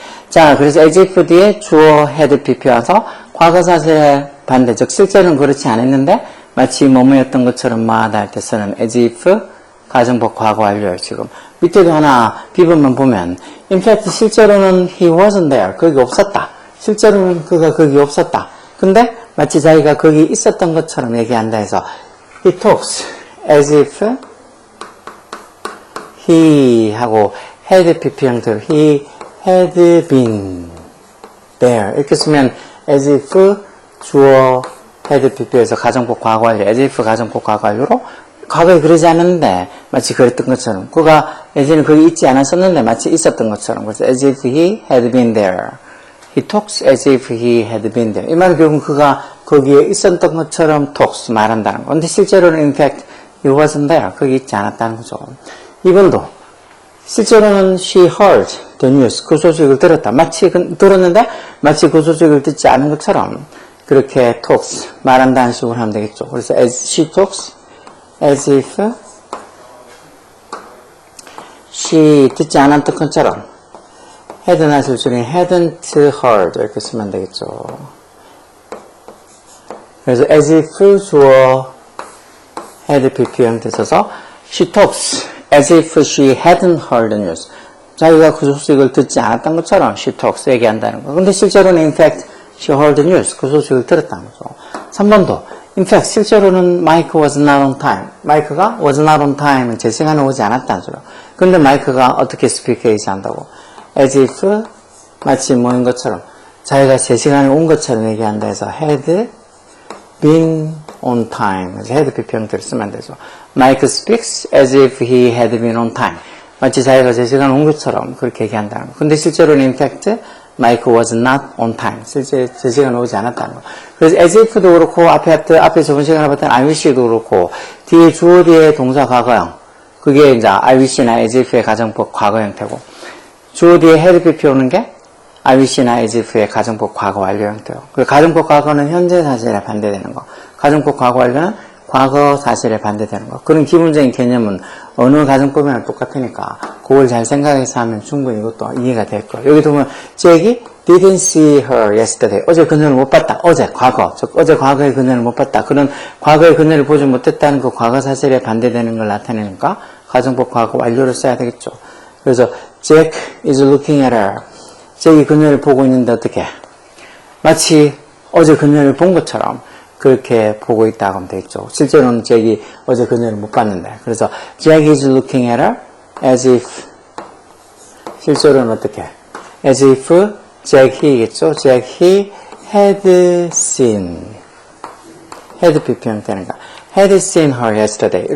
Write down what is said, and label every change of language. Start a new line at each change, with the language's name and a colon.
Korean: 자, 그래서 as if 뒤에 주어 had PP 와서 과거사실의 반대, 즉 실제로는 그렇지 않았는데 마치 뭐뭐였던 것처럼 마하다 할 때 쓰는 as if 가정법 과거 완료예요. 지금 밑에도 하나 비번만 보면 in fact 실제로는
English: he wasn't there.
Korean: 거기 없었다. 실제로는 그가 거기 없었다. 근데 마치 자기가 거기 있었던 것처럼 얘기한다 해서
English: he talks as if he
Korean: 하고 had PP 형태로
English: he had been there.
Korean: 이렇게 쓰면 as if 주어 had PP에서 가정법 과거 완료, as if 가정법 과거 완료로 과거에 그러지 않았는데 마치 그랬던 것처럼 그가 예전에 거기 있지 않았었는데 마치 있었던 것처럼 그래서 as if he had been there.
English: He talks as if he had been there.
Korean: 이 말은 결국은 그가 거기에 있었던 것처럼 talks 말한다는 거. 근데 실제로는
English: in fact he wasn't there.
Korean: 거기 있지 않았다는 거죠. 이번도 실제로는
English: she heard the news.
Korean: 그 소식을 들었다. 마치 들었는데 마치 그 소식을 듣지 않은 것처럼 그렇게 talks 말한다는 식으로 하면 되겠죠.
English: 그래서 as she talks as if she
Korean: 듣지 않았던 것처럼
English: had not을 줄인 hadn't heard
Korean: 이렇게 쓰면 되겠죠. 그래서
English: as if 주어 had PP 형태 써서 she talks as if she hadn't heard the news.
Korean: 자기가 그 소식을 듣지 않았던 것처럼 she talks 얘기한다는 거. 근데 실제로는
English: in fact she heard the news.
Korean: 그 소식을 들었다는 거죠.
English: 3번도 in fact
Korean: 실제로는
English: Mike was not on time.
Korean: 마이크가 was not on time은 제 시간에 오지 않았다는 소리요. 근데 마이크가 어떻게 스피커에이지 한다고? as if 마치 뭐인 것처럼 자기가 제 시간에 온 것처럼 얘기한다 해서 had been on time. 그래서 had PP 형태를 쓰면 되죠.
English: Mike speaks as if he had been on time.
Korean: 마치 자기가 제 시간에 온 것처럼 그렇게 얘기한다는 거. 근데 실제로는
English: in fact Mike was not on time.
Korean: 실제 제 시간에 오지 않았다는 거. 그래서 as if도 그렇고 앞에 저번 시간에 봤던 I wish도 그렇고 뒤에 주어 뒤에 동사 과거형. 그게 이제 I wish나 as if의 가정법 과거 형태고 주어 뒤에 had PP 오는 게 I wish나 as if의 가정법 과거 완료 형태요. 그 가정법 과거는 현재 사실에 반대되는 거. 가정법 과거 완료는 과거 사실에 반대되는 거. 그런 기본적인 개념은 어느 가정법이랑 똑같으니까 그걸 잘 생각해서 하면 충분히 이것도 이해가 될 거예요. 여기 보면 잭이
English: didn't see her yesterday.
Korean: 어제 그녀를 못 봤다. 어제 과거. 즉 어제 과거의 그녀를 못 봤다. 그런 과거의 그녀를 보지 못했다는 그 과거 사실에 반대되는 걸 나타내니까 가정법 과거 완료를 써야 되겠죠.
English: 그래서 Jack is looking at her.
Korean: 잭이 그녀를 보고 있는데 어떻게? 마치 어제 그녀를 본 것처럼 그렇게 보고 있다고 하면 되겠죠. 실제로는 잭이 어제 그녀를 못 봤는데.
English: 그래서 Jack is looking at her as if
Korean: 실제로는 어떻게?
English: as if Jack he겠죠. Jack he had seen had PP
Korean: 형태니까
English: had seen her yesterday.